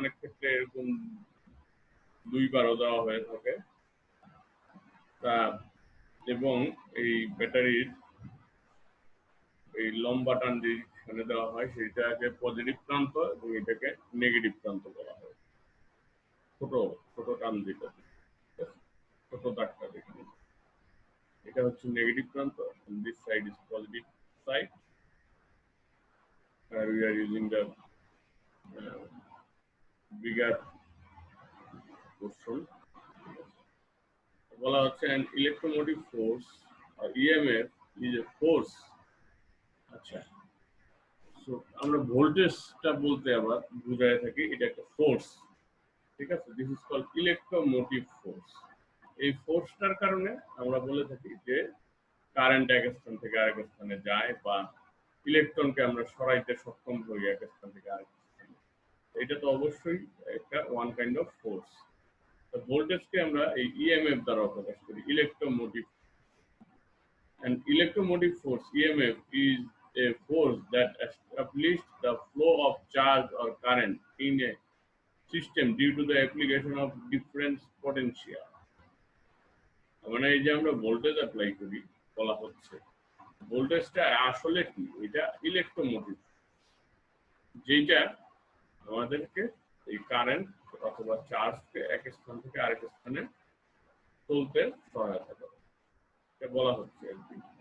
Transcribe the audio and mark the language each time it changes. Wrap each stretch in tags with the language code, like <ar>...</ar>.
<bn>অনেক ক্ষেত্রে এরকম দুইবারও দেওয়া হয়ে থাকে। তা এবং এই ব্যাটারির এই লম্বা টান যেখানে দেওয়া হয় সেইটাকে পজিটিভ প্রান্ত এবং এটাকে নেগেটিভ প্রান্ত বলা হয়। ছোট ছোট টান যেটা, ছোট দাগটা দেখুন, এটা হচ্ছে নেগেটিভ প্রান্ত,</bn> <en>and this side is positive side, where we are using the bigger portion।</en> <bn>বলা হচ্ছে</bn> <en>an electromotive force or EMF is a force।</en> <bn>আচ্ছা, সো আমরা ভোল্টেজটা বলতে আবার বুঝায় থাকি এটা একটা ফোর্স, ঠিক আছে?</bn> <en>This is called electromotive force.</en> <bn>এই ফোর্সটার কারণে আমরা বলে থাকি যে কারেন্ট এক স্থান থেকে আরেক স্থানে যায়, বা ইলেকট্রনকে আমরা সরাইতে সক্ষম হই এক স্থান থেকে আরেক স্থানে। এটা তো অবশ্যই একটা ওয়ান কাইন্ড অফ ফোর্স। তো ভোল্টেজকে আমরা এই ইএমএফ দ্বারা প্রকাশ করি, electromotive.</bn> <en>An electromotive force (EMF) is a force that establishes the flow of charge or current in a system due to the application of different potential।</en> <bn>মানে এই যে আমরা ভোল্টেজ অ্যাপ্লাই করি, বলা হচ্ছে ভোল্টেজটা আসলে কি, এটা ইলেকট্রোমোটিভ, যেটা আমাদেরকে এই কারেন্ট অথবা চার্জকে এক স্থান থেকে আরেক স্থানে চলতে সহায়তা করে, এটা বলা হচ্ছে আর কি।</bn>